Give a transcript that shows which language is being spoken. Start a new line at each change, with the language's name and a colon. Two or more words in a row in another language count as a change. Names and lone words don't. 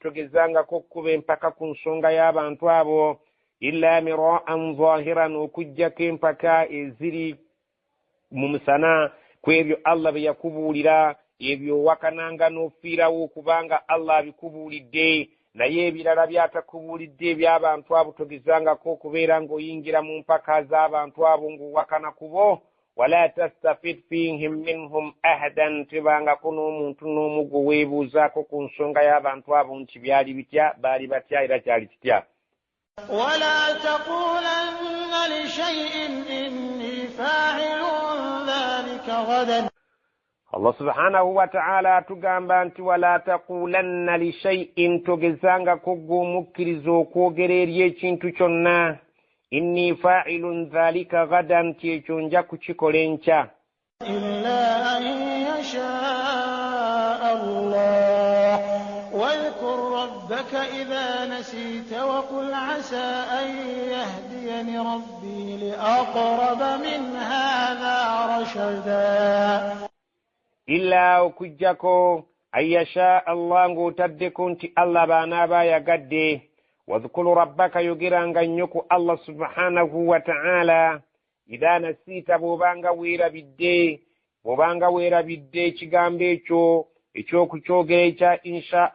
Ganda: togezangako okkuba empaka ku nsonga y'abantu abo
Arabic: إلا مراء ظاهرا
Ganda: okuggyako empaka eziri mu musana ku ebyo Allah bye yakubuulira ebyo wakananga n'ofiirawo kubanga Allah abikubuulidde naye ebirala byatakubuulidde eby'abantu abo togezangako okubeera ng'oyingira mu mpaka z'abantu abo ng'owakana kubo
Arabic: ولا تستفت فيهم منهم أحدا
Ganda: tebangako n'omuntu n'omu gwe weebuuzaako ku nsonga y'abantu abo nti byali bitya baali batya era kyali kitya
Arabic: ولا تقولن لشيء إني فاعل ذلك غدا.
Ganda: Allah
Arabic: سبحانه وتعالى
Ganda: tugamba nti
Arabic: ولا تقولن لشيء
Ganda: togezanga kugumukkiriza okwogererya ekintu kyonna
Arabic: إني فاعل ذلك غدا
Ganda: kyekyo nja kukikola enkya
Arabic: إلا أن يشاء الله واذكر ربك إذا نسيت وقل عسى أن يهديني ربي لأقرب من هذا رشدا.
Ganda: illa okujjako
Arabic: أن يشاء الله
Ganda: ng'otaddeko nti Allah baanaaba yagadde
Arabic: واذكر ربك
Ganda: yogeranga nnyo ku Allah
Arabic: سبحانه وتعالى إذا نسيت
Ganda: bw'obanga weerabidde ekigambo ekyo ekyokukyogera ekya insha